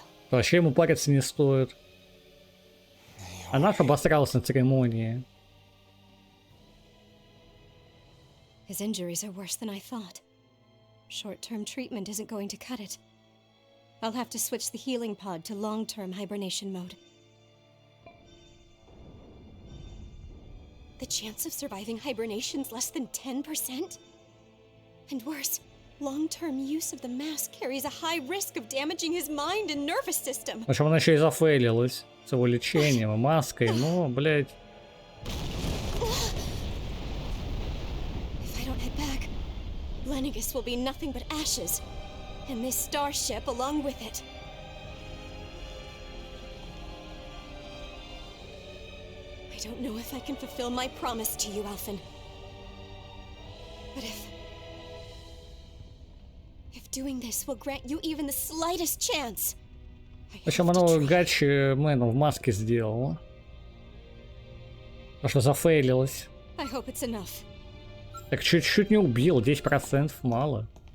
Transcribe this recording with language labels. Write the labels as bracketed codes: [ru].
[ru] Вообще ему париться не стоит. Она обосралась на церемонии. [en] His injuries are worse than I thought. Short-term treatment isn't going to cut it. I'll have to switch the healing pod to long-term hibernation mode. The chance of surviving hibernation's less than 10%? And worse, long-term use of the mask carries a high risk of damaging his mind and nervous system. [ru] В общем, она еще и зафейлилась с его лечением и маской, но, блядь. [en] If I don't head back, Lenegis will be nothing but ashes, and this starship along with it. I don't know if I can fulfill my promise to you, Alphen. But if doing this will grant you even the slightest chance. [ru] В общем, оно гачи мэну в маске сделала. Потому что зафейлилась. [en] I hope it's enough. [ru] Так чуть-чуть не убил, 10% мало.